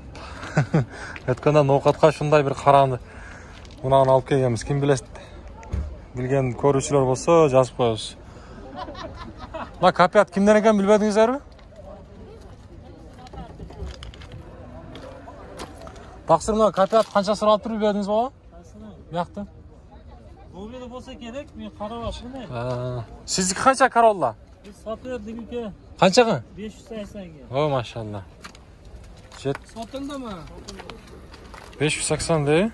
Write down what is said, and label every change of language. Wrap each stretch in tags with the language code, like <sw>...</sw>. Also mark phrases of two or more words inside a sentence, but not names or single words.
<ky>Өткөндөн ноокатка ушундай бир караны мунаны алып келгенбиз. Ким билет? Билген көрүүчүлөр болсо жазып коебуз. Мына К5 кимден экен билбедиңиздерби?</ky> <kk>Тақсыр мына К5 қанша сұрап тұр білбедіңіз бала? Бияқты? Бұл жерде болса керек, мен қарап ашқыны. Сіздікі қанша Королла? Біз сатып едік. Қаншаға? 580-ге. О, машалла. Сатылды ма? 580 дей?</kk>